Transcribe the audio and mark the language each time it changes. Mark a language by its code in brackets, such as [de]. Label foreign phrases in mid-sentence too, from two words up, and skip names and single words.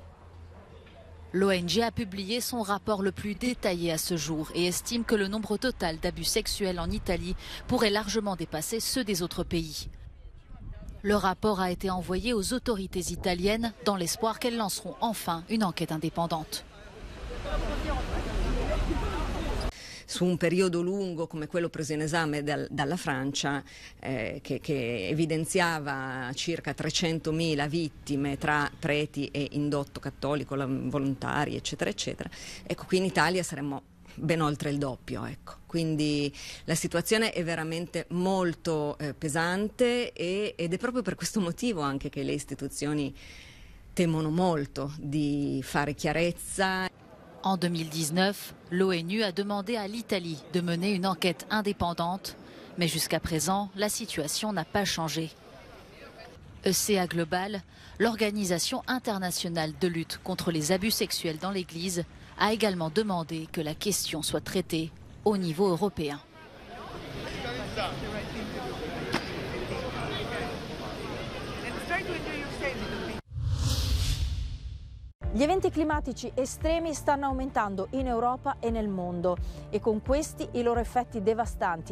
[fr] L'ONG a publié son rapport le plus détaillé à ce jour et estime que le nombre total d'abus sexuels en Italie pourrait largement dépasser ceux des autres pays. Le rapport a été envoyé aux autorités italiennes dans l'espoir qu'elles lanceront enfin une enquête indépendante. [it] Su un periodo lungo come quello preso in esame dalla Francia, che evidenziava circa 300.000 vittime tra preti e indotto cattolico, volontari, eccetera, eccetera. Ecco, qui in Italia saremmo ben oltre il doppio, ecco. Quindi la situazione è veramente molto pesante ed è proprio per questo motivo anche che le istituzioni temono molto di fare chiarezza. [fr] En 2019, l'ONU a demandé à l'Italie de mener une enquête indépendante, mais jusqu'à présent, la situation n'a pas changé. ECA Global, l'organisation internationale de lutte contre les abus sexuels dans l'Église, a également demandé que la question soit traitée au niveau européen. [it] Gli eventi climatici estremi stanno aumentando in Europa e nel mondo e con questi i loro effetti devastanti.